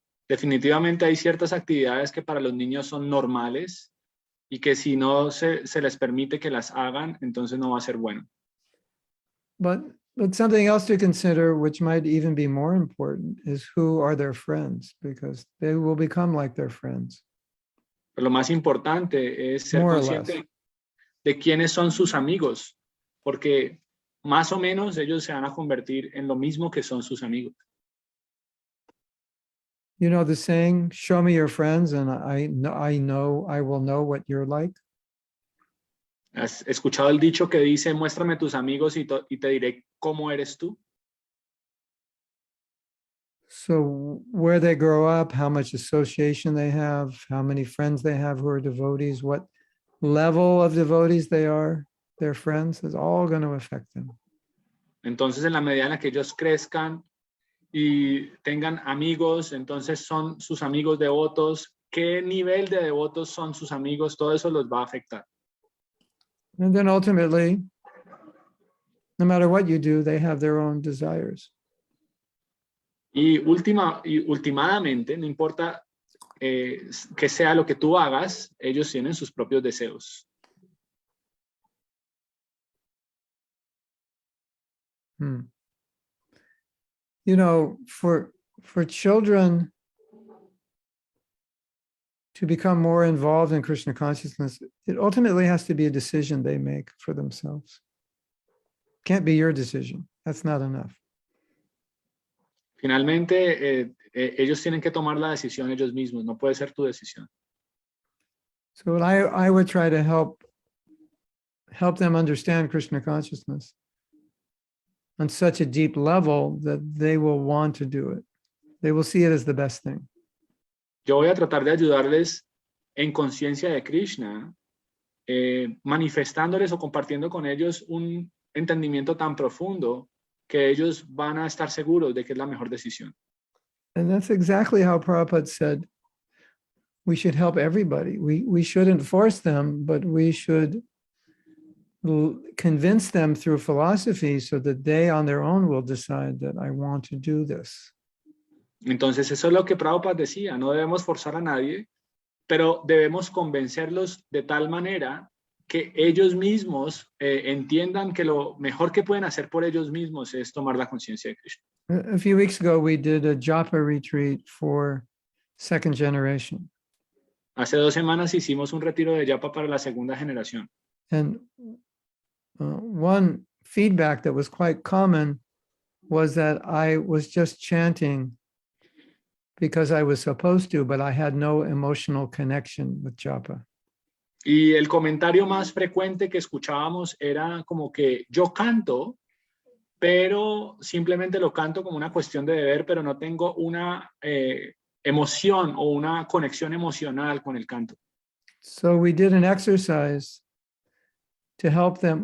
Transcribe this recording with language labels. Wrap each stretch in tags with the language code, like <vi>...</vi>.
<es>Definitivamente hay ciertas actividades que para los niños son normales y que si no se les permite que las hagan, entonces no va a ser bueno.</es> <en>But something else to consider, which might even be more important, is who are their friends, because they will become like their friends.</en> <es>Pero lo más importante es ser</es> <en>More or</en> <es>consciente de quiénes son sus amigos, porque más o menos ellos se van a convertir en lo mismo que son sus amigos.</es> <en>You know the saying, show me your friends and I will know what you're like.</en> <es>¿Has escuchado el dicho que dice, muéstrame tus amigos y te diré cómo eres tú?</es> <en>So where they grow up, how much association they have, how many friends they have who are devotees, what level of devotees they are, their friends, is all going to affect them.</en> <es>Entonces, en la medida en la que ellos crezcan y tengan amigos, entonces son sus amigos devotos, qué nivel de devotos son sus amigos, todo eso los va a afectar.</es> <en>And then ultimately, no matter what you do, they have their own desires.</en> <es>Y últimamente, no importa que sea lo que tú hagas, ellos tienen sus propios deseos.</es> <en>You know, for children to become more involved in Krishna consciousness, it ultimately has to be a decision they make for themselves. Can't be your decision. That's not enough.</en> <es>Finalmente, ellos tienen que tomar la decisión ellos mismos, no puede ser tu decisión.</es> <en>So I would try to help them understand Krishna consciousness on such a deep level that they will want to do it. They will see it as the best thing.</en> <es>Yo voy a tratar de ayudarles en conciencia de Krishna, manifestándoles o compartiendo con ellos un entendimiento tan profundo que ellos van a estar seguros de que es la mejor decisión.</es> <en>And that's exactly how Prabhupada said we should help everybody. We shouldn't force them, but we should convince them through philosophy so that they on their own will decide that I want to do this.</en> <es>Entonces eso es lo que Prabhupada decía, no debemos forzar a nadie, pero debemos convencerlos de tal manera que ellos mismos entiendan que lo mejor que pueden hacer por ellos mismos es tomar la conciencia de Krishna.</es> <en>A few weeks ago, we did a japa retreat for second generation.</en> <es>Hace 2 semanas hicimos un retiro de japa para la segunda generación.</es> <en>And one feedback that was quite common was that I was just chanting because I was supposed to, but I had no emotional connection with japa.</en> <es>Y el comentario más frecuente que escuchábamos era como que yo canto, pero simplemente lo canto como una cuestión de deber, pero no tengo una emoción o una conexión emocional con el canto.</es> <en>So we did an exercise to help them.</en>